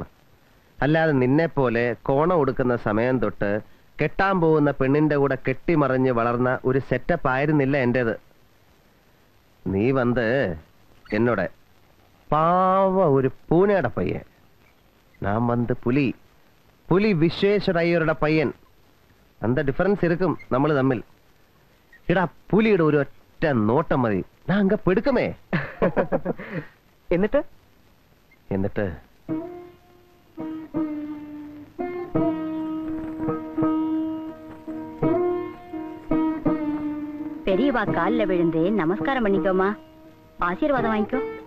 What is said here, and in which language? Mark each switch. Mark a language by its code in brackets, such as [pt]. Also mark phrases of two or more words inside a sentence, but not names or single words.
[ml] അല്ലാതെ നിന്നെ പോലെ കോണ കൊടുക്കുന്ന സമയം തൊട്ട് കെട്ടാൻ പോകുന്ന പെണ്ണിന്റെ കൂടെ കെട്ടിമറിഞ്ഞ് വളർന്ന ഒരു സെറ്റപ്പ് ആയിരുന്നില്ല എന്റേത്. നീ വന്ന് എന്നോട് പാവ ഒരു പൂനെയുടെ പയ്യൻ, ഞാൻ വന്ന് പുലി വിശ്വേശ്വര അയ്യരുടെ പയ്യൻ. [ta] அந்த டிஃபரன்ஸ் இருக்கும் [ml] നമ്മൾ തമ്മിൽ. എടാ, പുലിയുടെ ഒരു ഒറ്റ നോട്ടം മതി, ഞാൻ അങ്ങ് പെടുക്കുമേ. എന്നിട്ട് [ta] பெரியவா கால்ல விழுந்து நமஸ்காரம் பண்ணிக்கோமா, ஆசீர்வாதம் வாங்கிக்கோ.